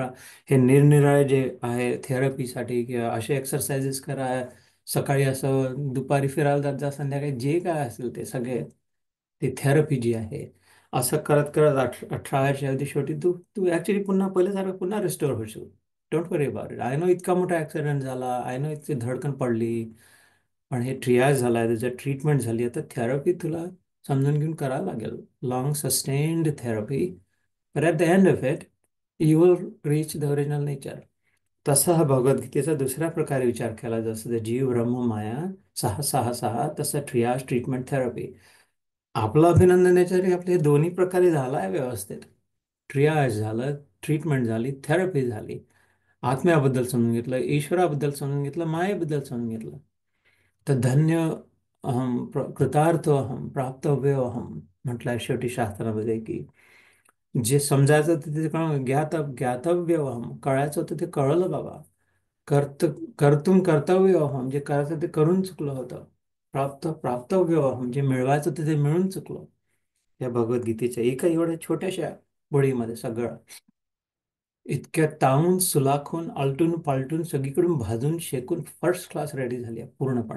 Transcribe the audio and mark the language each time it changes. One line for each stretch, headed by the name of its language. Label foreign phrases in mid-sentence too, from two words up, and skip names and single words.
Marathi: हे निरनिराळे जे आहे थेरपीसाठी, किंवा असे एक्सरसाइजेस करा. सकाळी असं, दुपारी फिरायला जात जा, संध्याकाळी जे काय असेल ते सगळे, ते थेरपी जी आहे. असं करत करत 18 वर्षाच्या अवधी शेवटी तू तू ॲक्च्युली पुन्हा पहिल्यासारखं पुन्हा रिस्टोअर होशील.
English: Don't worry about it. I know
Marathi: इतका मोठा ॲक्सिडेंट झाला,
English: I know
Marathi: इतकी धडकन पडली, पण हे ट्रियाज झाला आहे, त्याचं ट्रीटमेंट झाली. आता थेरपी तुला समजून घेऊन करावं लागेल,
English: long sustained therapy. But at the end of it you will reach the original nature.
Marathi: तसा हा भगवद्गीतेचा दुसऱ्या प्रकारे विचार केला, जसं ते जीव ब्रह्म माया सहा सहा सहा, तसं
English: triage treatment therapy.
Marathi: आपलं अभिनंदन याच्यासाठी आपले हे दोन्ही प्रकारे झाला आहे व्यवस्थित. ट्रियाज झालं, ट्रीटमेंट झाली, थेरपी झाली. आत्म्याबद्दल समजून घेतलं, ईश्वराबद्दल समजून घेतलं, मायेबद्दल समजून घेतलं. तर
Sanskrit: धन्य अहम, कृतार्थ अहम, प्राप्तव्य अहम
Marathi: म्हटलंय शेवटी शास्त्रामध्ये, की जे समजायचं होतं ते कळलं,
Sanskrit: ज्ञातव्य अहम,
Marathi: कळायचं होतं ते कळलं बाबा.
Sanskrit: कर्तुम कर्तव्य अहम,
Marathi: जे करायचं ते करून चुकलं होतं.
Sanskrit: प्राप्तव्य अहम,
Marathi: जे मिळवायचं होतं ते मिळून चुकलं. या भगवद्गीतेच्या एका एवढ्या छोट्याशा बळीमध्ये सगळं इतक्या तावून सुलाखून आलटून पालटून सगळीकडून भाजून शेकून
English: first class ready
Marathi: झाली आहे पूर्णपणे.